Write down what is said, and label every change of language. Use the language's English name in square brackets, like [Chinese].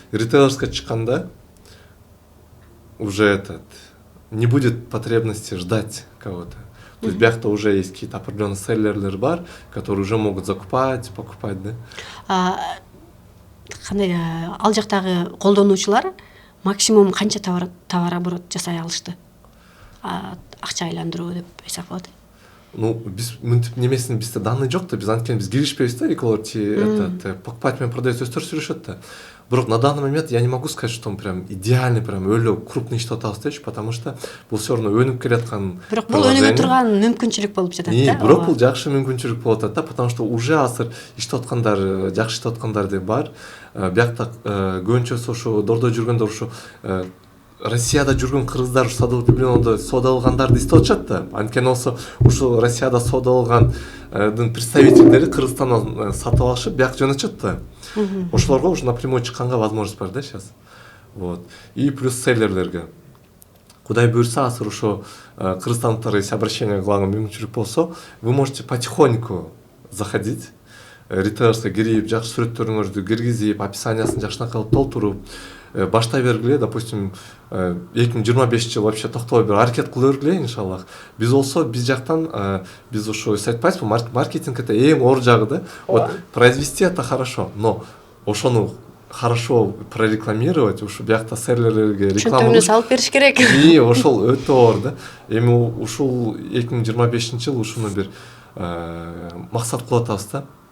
[Kyrgyz] Ритейлерске чыкканда [Russian] уже не будет потребности ждать кого-то. То есть [Kyrgyz] биякта [Russian] уже есть какие-то определенные [Kyrgyz] селлерлер бар, [Russian] которые уже могут закупать, покупать, да. [Kyrgyz] Кандай ал жактагы колдонуучулар максимум канча товар оборот жасай алышты? Акча айландыруу деп эсеп кылат. Ну, биз мынтип немесин бизде данный жок да, биз анткени биз киришпейбиз да, эколор покупатель менен продавец өстөр сүрүшөт да. [Russian] Бирок на данный момент я не могу сказать, что он прям идеальный, прям [Kyrgyz] өлө крупный иштеп атабыз депчи, [Russian] потому что [Kyrgyz] бул [Russian] все равно [Kyrgyz] өнүп келаткан. Бирок бул өнүгө турган мүмкүнчүлүк болуп жатат да. Бирок бул жакшы мүмкүнчүлүк болуп атат да, потому что уже азыр иштеп аткандар, жакшы иштеп аткандар да бар. Биякта көбүнчөсү ушу Дордой жүргөндөр ушу Россияда жүргөн кыргыздар садылып Библиондо сода алгандарды иштеп атышат да. Анткени болсо ушул Россияда сода алгандын представительдери Кыргызстандан сатып алышып, бияк жөнөтүшөт да. Ошолорго [Russian] уже напрямую [Kyrgyz] чыкканга возможность бар да [Russian] сейчас. Вот. И плюс селлерлерге. [Kyrgyz] Кудай буйрса, азыр ошо кыргызстандыктар [Russian] если обращение [Kyrgyz] кылган мүмкүнчүлүк болсо, [Russian] вы можете потихоньку заходить, [Kyrgyz] ритейлерске кирип, жакшы сүрөттөрүңөрдү киргизип, описаниясын жакшынаак кылып толтуруп, баштай бергиле, допустим, 2025 [Russian] вообще [Kyrgyz] токтобой бир аракет кыла бергиле, иншаллах. Биз болсо биз жактан биз ошо айтпайбызбы, маркетинг это эң оор жагы да. [Russian] Вот произвести это хорошо, но [Kyrgyz] ошону [Russian] хорошо прорекламировать, [Kyrgyz] ушу биякта селлерлерге реклама чөнтөгүнө салып бериш керек. И ошол өтө оор да. Эми ушул 2025 жыл ушуну бир максат кылып атабыз да.